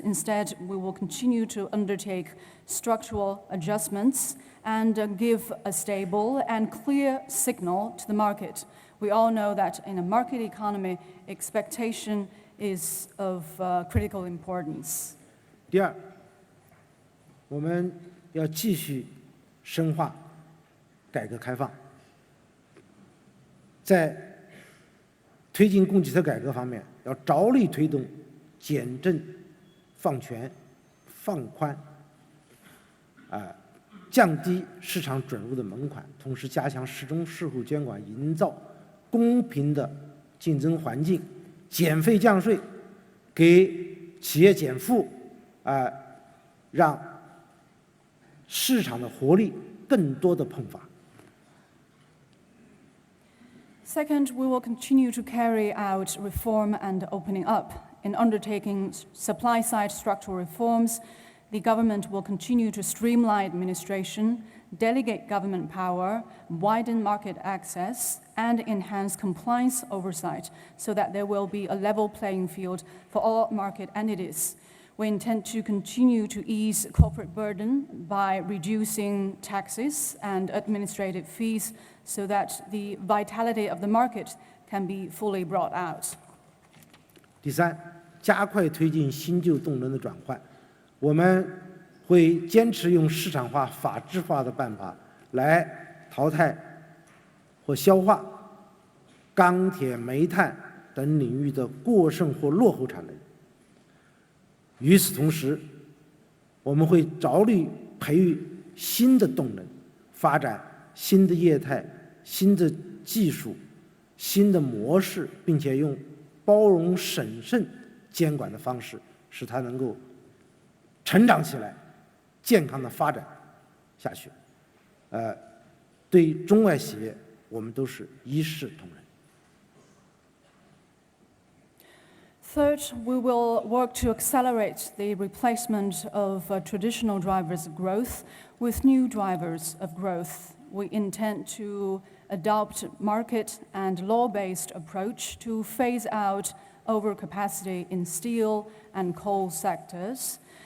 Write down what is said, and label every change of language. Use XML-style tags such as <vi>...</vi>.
<en>Instead, we will continue to undertake structural adjustments and give a stable and clear signal to the market. We all know that in a market economy, expectation is of critical importance.</en> <zh>第二，我们要继续深化改革开放，在推进供给侧改革方面，要着力推动简政放权、放宽，降低市场准入的门槛，同时加强市中市户监管，营造公平的竞争环境，减费降税，给企业减负，让市场的活力更多的迸发。</zh> <en>Second, we will continue to carry out reform and opening up. In undertaking supply-side structural reforms, the government will continue to streamline administration, delegate government power, widen market access, and enhance compliance oversight so that there will be a level playing field for all market entities. We intend to continue to ease corporate burden by reducing taxes and administrative fees so that the vitality of the market can be fully brought out.</en> <zh>第三，加快推进新旧动能的转换。我们会坚持用市场化、法治化的办法来淘汰或消化钢铁、煤炭等领域的过剩或落后产能。与此同时，我们会着力培育新的动能，发展新的业态、新的技术、新的模式，并且用包容、审慎监管的方式，使它能够成长起来，健康的发展下去。对中外企业，我们都是一视同仁。</zh> <en>Third, we will work to accelerate the replacement of traditional drivers of growth with new drivers of growth. We intend to adopt market and law-based approach to phase out overcapacity in steel and coal sectors.</en>